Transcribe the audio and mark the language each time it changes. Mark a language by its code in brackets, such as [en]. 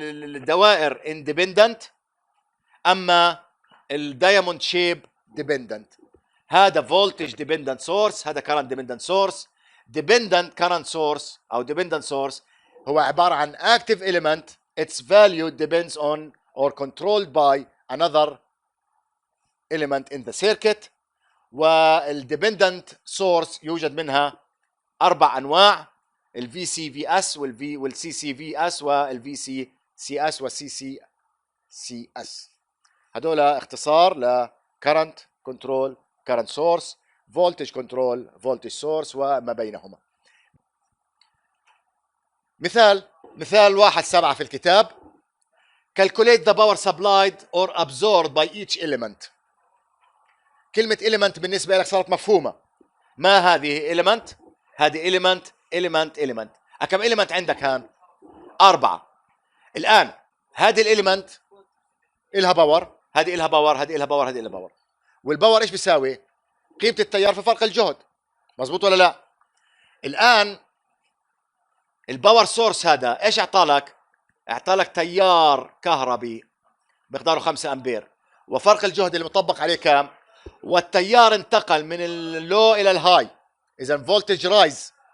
[ar] الدوائر independent، أما الدايموند شيب dependent. هذا voltage dependent source، هذا current dependent source. [en] dependent current source أو dependent source [ar] هو عبارة عن [en] active element its value depends on or controlled by another element in the circuit. [ar] والdependent source يوجد منها 4 أنواع: ال VCVS وال CCVS وال VCCS وال CCCS. هذول اختصار ل current control current source، voltage control voltage source وما بينهما. مثال 1.7 في الكتاب: [en] calculate the power supplied or absorbed by each element. [ar] كلمة element بالنسبة لك صارت مفهومة. ما هذه element؟ هذه element. كم element عندك هان؟ 4. الآن هذه الاليمنت إلها باور، هذه إلها باور، هذه إلها باور، هذه إلها باور. والباور إيش بيساوي؟ قيمة التيار في فرق الجهد. مظبوط ولا لا؟ الآن الباور سورس هذا إيش أعطالك؟ أعطالك تيار كهربي مقداره 5 أمبير، وفرق الجهد اللي مطبق عليه كام؟ والتيار انتقل من اللو إلى الهاي، إذا فولتج رايز.